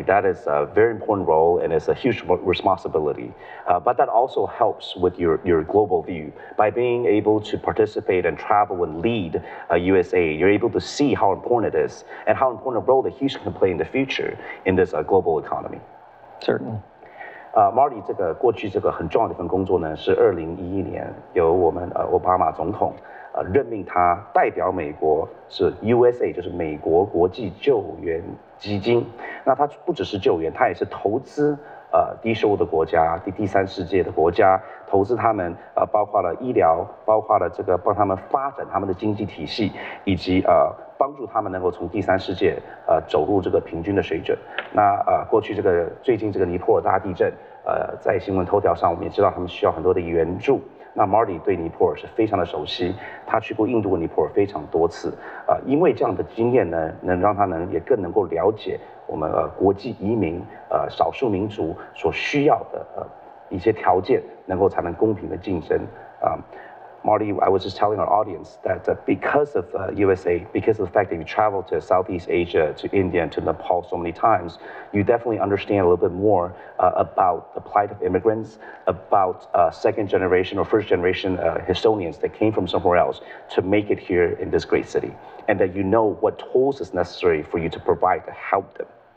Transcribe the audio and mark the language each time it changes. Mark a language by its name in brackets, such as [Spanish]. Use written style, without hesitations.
[English] That is a very important role, and it's a huge responsibility. But that also helps with your global view. By being able to participate and travel and lead USA, you're able to see how important it is and how important a role that Houston can play in the future in this global economy. Certainly. [Chinese] Marty 这个过去这个很重要的一份工作呢，是2011年由我们奥巴马总统任命他代表美国是 USA， 就是美国国际救援基金。那他不只是救援，他也是投资低收入的国家、第三世界的国家，投资他们包括了医疗，包括了这个帮他们发展他们的经济体系，以及帮助他们能够从第三世界走入这个平均的水准。那过去最近这个尼泊尔大地震，在新闻头条上我们也知道他们需要很多的援助。那 Marty 对尼泊尔是非常的熟悉，他去过印度和尼泊尔非常多次，因为这样的经验呢，能让他也更能够了解我们国际移民少数民族所需要的一些条件，能够才能公平的竞争。 [English] Marty, I was just telling our audience that because of USA, because of the fact that you traveled to Southeast Asia, to India, and to Nepal so many times, you definitely understand a little bit more about the plight of immigrants, about second generation or first generation Houstonians that came from somewhere else to make it here in this great city, and that you know what tools is necessary for you to provide to help them.